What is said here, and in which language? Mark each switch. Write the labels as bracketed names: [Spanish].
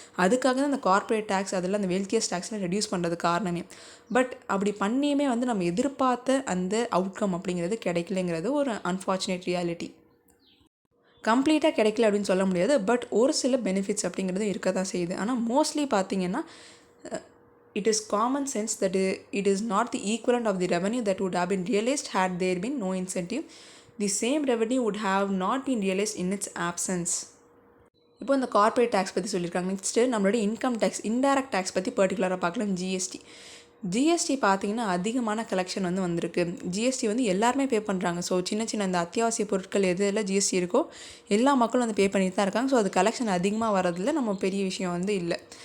[Tamil] அதுக்காக தான் அந்த கார்ப்பரேட் டேக்ஸ் அதெல்லாம் அந்த வெல்த்தியஸ்ட் டேக்ஸ்லாம் ரெடியூஸ் பண்ணுறது காரணமே. பட் அப்படி பண்ணியுமே வந்து நம்ம எதிர்பார்த்த அந்த அவுட்கம் அப்படிங்கிறது கிடைக்கலங்கிறது ஒரு அன்ஃபார்ச்சுனேட் ரியாலிட்டி. கம்ப்ளீட்டாக கிடைக்கல அப்படின்னு சொல்ல முடியாது. பட் ஒரு சில பெனிஃபிட்ஸ் அப்படிங்கிறது இருக்க தான் செய்யுது. ஆனால் மோஸ்ட்லி பார்த்தீங்கன்னா [English] it is common sense that it is not the equivalent of the revenue that would have been realized had there been no incentive. The same revenue would have not been realized in its absence. [Tamil] இப்போ இந்த corporate tax பற்றி சொல்லியிருக்காங்க. Next நம்மளுடைய income tax, indirect tax பற்றி பர்டிகுலராக பார்க்கலாம். GST GST பார்த்தீங்கன்னா அதிகமான கலெக்ஷன் வந்து வந்திருக்கு. ஜிஎஸ்டி வந்து எல்லாருமே பே பண்ணுறாங்க. ஸோ சின்ன சின்ன அந்த அத்தியாவசிய பொருட்கள் எது எல்லாம் ஜிஎஸ்டி இருக்கோ எல்லா மக்களும் வந்து பே பண்ணிட்டு தான் இருக்காங்க. ஸோ அது கலெக்ஷன் அதிகமாக வரதில்ல, நம்ம பெரிய விஷயம் வந்து இல்லை.